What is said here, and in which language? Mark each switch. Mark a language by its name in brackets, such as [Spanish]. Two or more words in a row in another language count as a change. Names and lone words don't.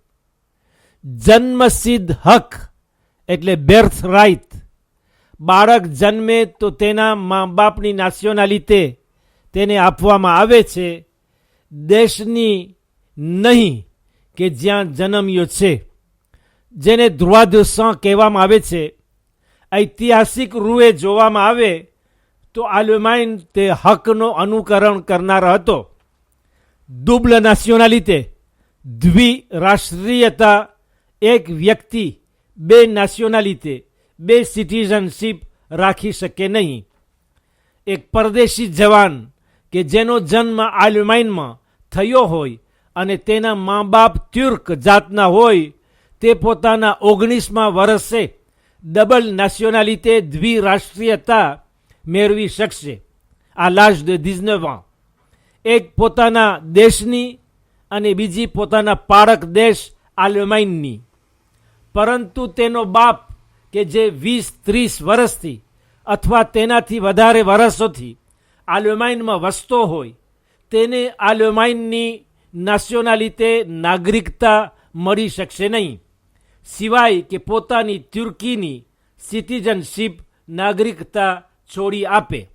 [Gujarati] જન્મસિદ્ધ હક એટલે [English] birth right, [Gujarati] બાળક જન્મે તો તેના મા બાપની નેશનાલિટી તેને આપવામાં આવે છે, દેશની નહીં કે જ્યાં જન્મ્યો છે, જેને [French] droit de sang [Gujarati] કહેવામાં આવે છે. ઐતિહાસિક રૂએ જોવામાં આવે તો આલેમાઈન તે હકનો અનુકરણ કરનાર હતો. [English] double nationality, [Gujarati] દ્વિરાષ્ટ્રીયતા, એક વ્યક્તિ 2 નેશનાલિટી, 2 સિટીઝનશીપ રાખી શકે નહીં. એક પરદેશી જવાન કે જેનો જન્મ આલેમાઈનમાં થયો હોય અને તેના મા બાપ તુર્ક જાતના હોય, તે પોતાના 19મા વર્ષે [English] double nationality, [Gujarati] દ્વિરાષ્ટ્રીયતા મેળવી શકશે. [French] આ l'âge de 19 ans. [Gujarati] એક પોતાના દેશની અને બીજી પોતાના પાળક દેશ આલેમાઈનની. પરંતુ તેનો બાપ કે જે 20-30 વર્ષથી અથવા તેનાથી વધારે વર્ષોથી આલેમાઈનમાં વસતો હોય, તેને આલેમાઈનની નેશનાલિટી, નાગરિકતા મળી શકશે નહીં, સિવાય કે પોતાની તુર્કીની સિટીઝનશીપ નાગરિકતા છોડી આપે.